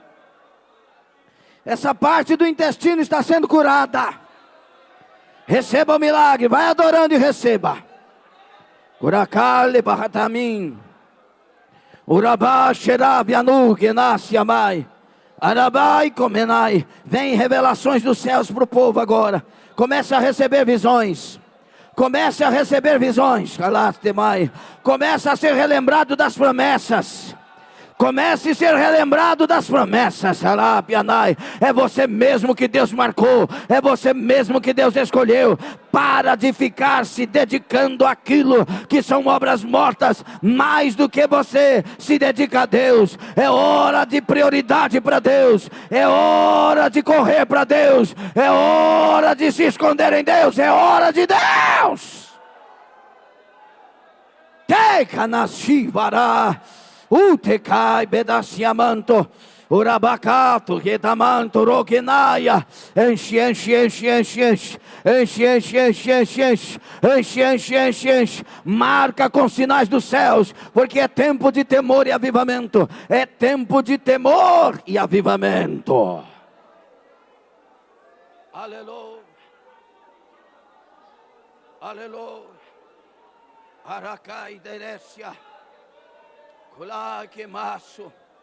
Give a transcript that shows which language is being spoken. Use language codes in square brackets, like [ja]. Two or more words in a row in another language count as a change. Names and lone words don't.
[pt] Essa parte do intestino está sendo curada. Receba o milagre. Vai adorando e receba. Uracale barratamim. Urabá xerabianu genassi amai. Arabai comenai. Vem revelações dos céus para o povo agora. Comece a receber visões. Comece a receber visões. Comece a ser relembrado das promessas. Comece a ser relembrado das promessas. É você mesmo que Deus marcou. É você mesmo que Deus escolheu. Para de ficar se dedicando àquilo que são obras mortas, mais do que você se dedica a Deus. É hora de prioridade para Deus. É hora de correr para Deus. É hora de se esconder em Deus. É hora de Deus. Teca nascivará. Utekai bedaciamanto. Urabacato, Retamanto, Roquinaia. Enche, enche, enche, enche, enche. Enche, enche, enche, enche, enche. Enche, enche, enche, enche. Marca com sinais dos céus, porque é tempo de temor e avivamento. É tempo de temor e avivamento. Aleluia. Aleluia. Aracai derecia. Colá que maço.